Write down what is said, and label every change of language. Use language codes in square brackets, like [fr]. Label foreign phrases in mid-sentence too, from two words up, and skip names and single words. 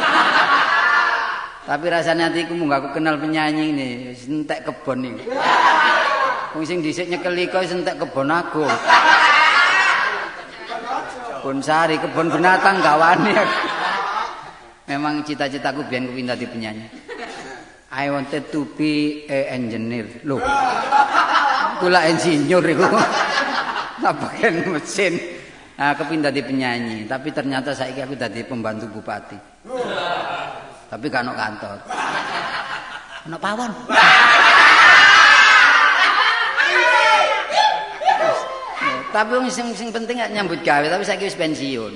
[id] Tapi rasanya hatiku [jv] mung aku kenal penyanyi ini, wis entek kebon iki. Wong sing dhisik nyekeli kok wis entek kebon agung. Kebon sari, kebon binatang gawane. [id] Memang cita-citaku [jv] biyen kepengin dadi penyanyi. [en] I wanted to be a engineer. [jv] Loh. Kula insinyur iku. Bagian mesin. Nah, kepengin dadi penyanyi, tapi ternyata saiki aku dadi pembantu bupati. Tapi gak ono kantor. Ono pawon. Tapi sing penting gak nyambut gawe, tapi saiki wis pensiun.